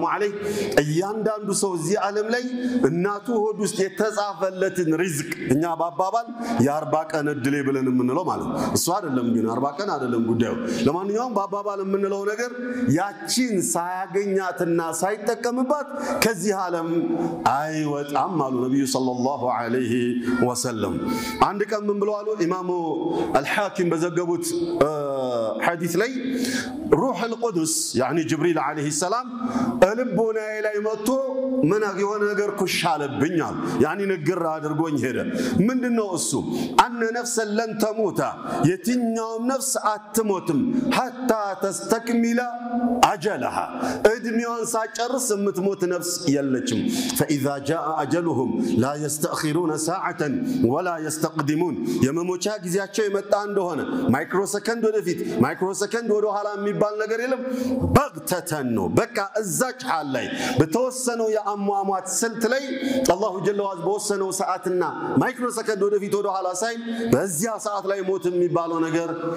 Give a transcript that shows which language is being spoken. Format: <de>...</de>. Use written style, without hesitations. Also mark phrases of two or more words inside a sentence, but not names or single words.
<am>ዐለይሂ እያንዳንዱ ሰው እዚህ ዓለም ላይ እናቱ ሆድ ውስጥ የተጻፈለትን ሪዝቅ እኛ ባባባል የ40 ቀን እድሌ ብለን የምንለው ማለት እሱ አይደለም ግን 40 ቀን አይደለም ጉዳዩ ለማንኛውም ባባባል የምንለው ነገር ያቺን ሳያገኛትና ሳይጠቀምባት ከዚህ ዓለም አይወጣም አሉ ነብዩ</am> <ar>صلى الله عليه وسلم</ar> <am>አንድ ቀን ምን ብለዋል ኢማሙ አልሐኪም በዘገቡት ሐዲስ ላይ</am> <ar>روح القدس يعني جبريل عليه السلام</ar> <am>ልቦና ላይ መጥቶ ምን የሆነ ነገር ኩሻለብኛል يعني ንግር አድርጎኝ ሄደ ምንድነው እሱ</am> <ar>أن نفس لن تموت</ar> <am>የትኛውም ነፍስ አትሞትም</am> <ar>حتى تستكمل اجلها</ar> <am>እድሜዋን ሳጨርስ የምትሞት ነፍስ የለችም فاذا</am> <ar>جاء اجلهم لا يستأخرون ساعه ولا يستقدمون</ar> <am>የመሞቻ ጊዜያቸው የመጣ እንደሆነ ማይክሮ ሰከንድ ወደፊት ማይክሮ ሰከንድ ወደ ኋላ የሚባል ነገር የለም በግተተን ነው በቃ እዛች ሐል ላይ በተወሰነው የአሟሟት ስልት ላይ</am> <ar>الله جل وعز</ar> <am>በወሰነው ሰዓትና ማይክሮ ሰከንድ ወደፊት ወደ ኋላ ሳይ በዚያ ሰዓት ላይ ሞት የሚባለው ነገር</am>